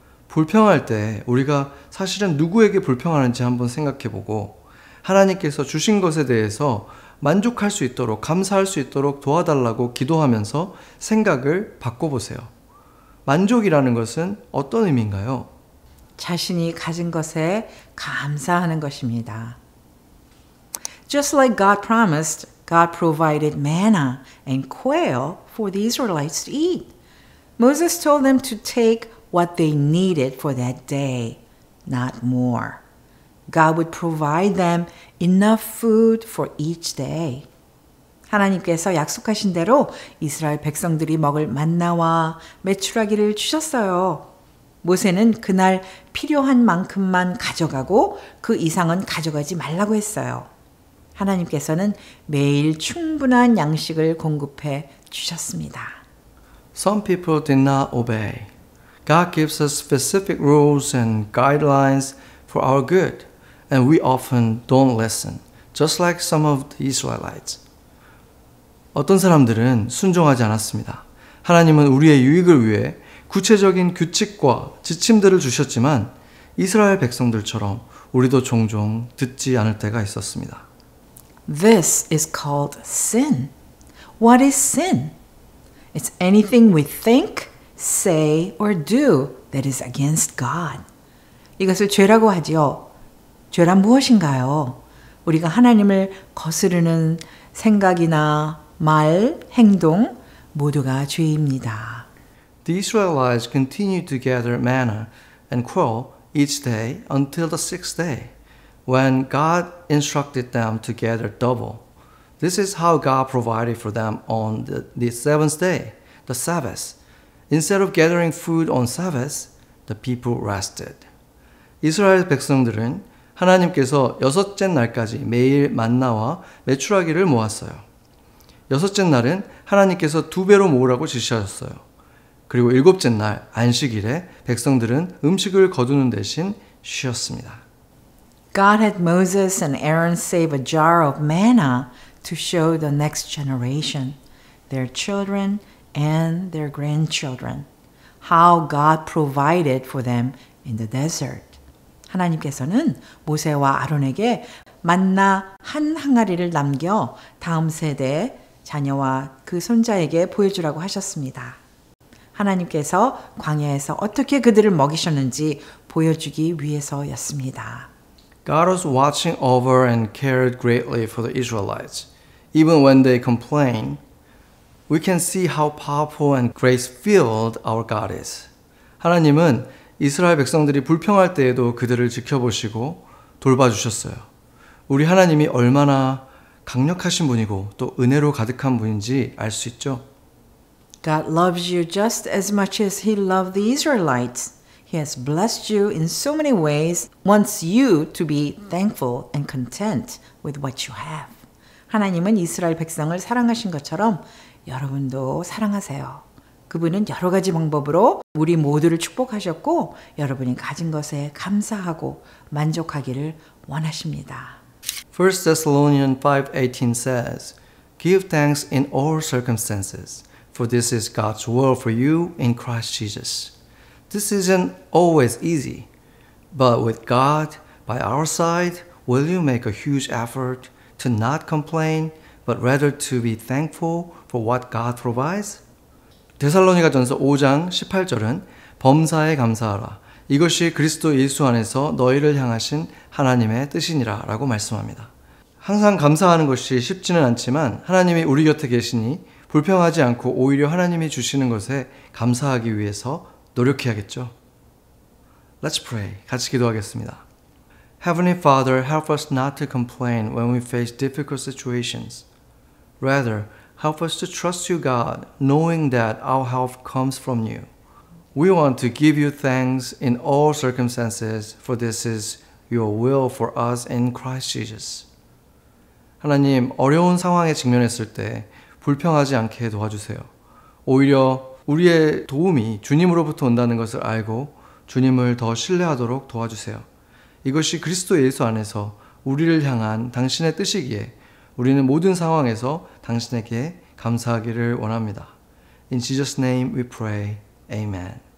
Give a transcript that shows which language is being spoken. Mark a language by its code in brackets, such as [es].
[ko] 불평할 때 우리가 사실은 누구에게 불평하는지 한번 생각해보고 하나님께서 주신 것에 대해서 만족할 수 있도록 감사할 수 있도록 도와달라고 기도하면서 생각을 바꿔보세요. 만족이라는 것은 어떤 의미인가요? 자신이 가진 것에 감사하는 것입니다. [en] Just like God promised, God provided manna and quail for the Israelites to eat. Moses told them to take what they needed for that day, not more. God would provide them enough food for each day. [ko] 하나님께서 약속하신 대로 이스라엘 백성들이 먹을 만나와 메추라기를 주셨어요. 모세는 그날 필요한 만큼만 가져가고 그 이상은 가져가지 말라고 했어요. 하나님께서는 매일 충분한 양식을 공급해 주셨습니다. [en] Some people did not obey. God gives us specific rules and guidelines for our good, and we often don't listen, just like some of the Israelites. [ko] 어떤 사람들은 순종하지 않았습니다. 하나님은 우리의 유익을 위해 구체적인 규칙과 지침들을 주셨지만 이스라엘 백성들처럼 우리도 종종 듣지 않을 때가 있었습니다. [en] This is called sin. What is sin? It's anything we think, say, or do that is against God. [ko] 이것을 죄라고 하지요. 죄란 무엇인가요? 우리가 하나님을 거스르는 생각이나 말, 행동 모두가 죄입니다. [en] The Israelites continued to gather manna and quail each day until the sixth day, when God instructed them to gather double. This is how God provided for them on the seventh day, the Sabbath. Instead of gathering food on Sabbath, the people rested. [ko] 이스라엘 백성들은 하나님께서 여섯째 날까지 매일 만나와 메추라기를 모았어요. 여섯째 날은 하나님께서 2배로 모으라고 지시하셨어요. 그리고 일곱째 날 안식일에 백성들은 음식을 거두는 대신 쉬었습니다. [en] God had Moses and Aaron save a jar of manna to show the next generation, their children and their grandchildren, how God provided for them in the desert. [ko] 하나님께서는 모세와 아론에게 만나 한 항아리를 남겨 다음 세대 자녀와 그 손자에게 보여주라고 하셨습니다. 하나님께서 광야에서 어떻게 그들을 먹이셨는지 보여주기 위해서였습니다. [en] God was watching over and cared greatly for the Israelites. Even when they complained, we can see how powerful and grace-filled our God is. [ko] 하나님은 이스라엘 백성들이 불평할 때에도 그들을 지켜보시고 돌봐주셨어요. 우리 하나님이 얼마나 강력하신 분이고 또 은혜로 가득한 분인지 알 수 있죠. [en] God loves you just as much as He loved the Israelites. He has blessed you in so many ways, wants you to be thankful and content with what you have. [ko] 하나님은 이스라엘 백성을 사랑하신 것처럼 여러분도 사랑하세요. 그분은 여러 가지 방법으로 우리 모두를 축복하셨고 여러분이 가진 것에 감사하고 만족하기를 원하십니다. [en] 1 Thessalonians 5:18 says, Give thanks in all circumstances, for this is God's will for you in Christ Jesus. This isn't always easy, but with God by our side, will you make a huge effort to not complain, but rather to be thankful for what God provides? [ko] 데살로니가전서 5장 18절은 범사에 감사하라. 이것이 그리스도 예수 안에서 너희를 향하신 하나님의 뜻이니라 라고 말씀합니다. 항상 감사하는 것이 쉽지는 않지만 하나님이 우리 곁에 계시니 불평하지 않고 오히려 하나님이 주시는 것에 감사하기 위해서 노력해야겠죠. [en] Let's pray. [ko] 같이 기도하겠습니다. [en] Heavenly Father, help us not to complain when we face difficult situations. Rather, help us to trust you, God, knowing that our help comes from you. We want to give you thanks in all circumstances, for this is your will for us in Christ Jesus. [ko] 하나님, 어려운 상황에 직면했을 때 불평하지 않게 도와주세요. 오히려 우리의 도움이 주님으로부터 온다는 것을 알고 주님을 더 신뢰하도록 도와주세요. 이것이 그리스도 예수 안에서 우리를 향한 당신의 뜻이기에 우리는 모든 상황에서 당신에게 감사하기를 원합니다. [en] In Jesus' name we pray. Amen.